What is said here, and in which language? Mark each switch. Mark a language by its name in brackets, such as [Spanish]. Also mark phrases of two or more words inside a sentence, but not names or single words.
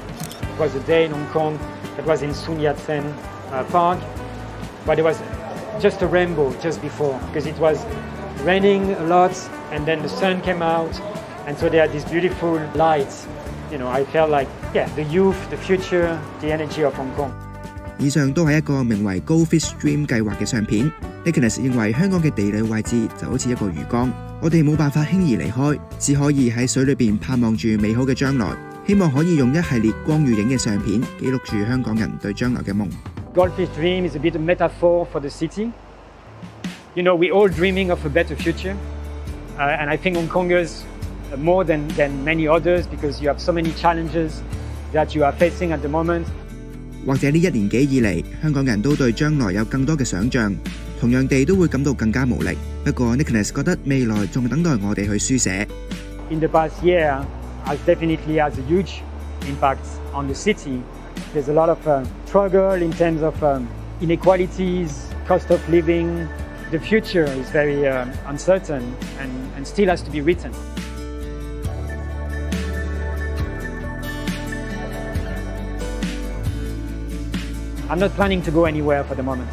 [English] It was a day in Hong Kong that was in Sun Yat-sen Park, but it was just a rainbow just before, because it was raining a lot, and then the sun came out, and so they had these beautiful lights. You know, I felt like, yeah, the youth, the future, the energy of Hong Kong. [Cantonese] 以上都係一個名為 Goldfish Dream 計劃嘅相片。Nicholas 認為香港嘅地理位置就好似一個魚缸，我哋冇辦法輕易離開，只可以喺水裏邊盼望住美好嘅將來。希望可以用一系列光與影嘅相片記錄住香港人對將來嘅夢。 [English] Goldfish Dream is a bit of a metaphor for the city. You know, we're all dreaming of a better future, and I think Hong Kongers more than many others because you have so many challenges that you are facing at the moment. [Cantonese] 或者呢1年幾以嚟，香港人都對將來有更多嘅想像，同樣地都會感到更加無力。不過 Nicholas 覺得未來仲等待我哋去書寫。 [English] in the past year definitely has a huge impact on the city. There's a lot of struggle in terms of inequalities, cost of living. The future is very uncertain and still has to be written. I'm not planning to go anywhere for the moment.